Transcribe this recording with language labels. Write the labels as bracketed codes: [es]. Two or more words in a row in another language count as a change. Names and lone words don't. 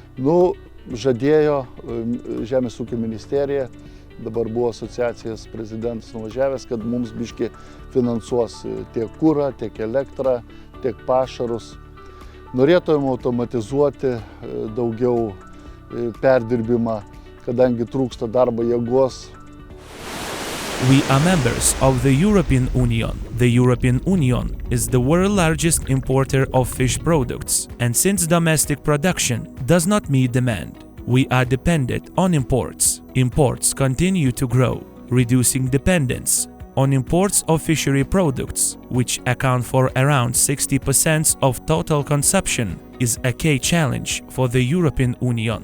[lt] Žadėjo Žemės ūkio ministerija, dabar buvo asociacijos prezidentas nuvažiavęs, kad mums biškį finansuos tiek kurą, tiek elektrą, tiek pašarus. Norėtumėm automatizuoti daugiau perdirbimą, kadangi trūksta darbo jėgos. [en] We are members of the European Union. The European Union is the world's largest importer of fish products, and since domestic production does not meet demand, we are dependent on imports. Imports continue to grow, reducing dependence on imports of fishery products, which account for around 60% of total consumption, is a key challenge for the European Union.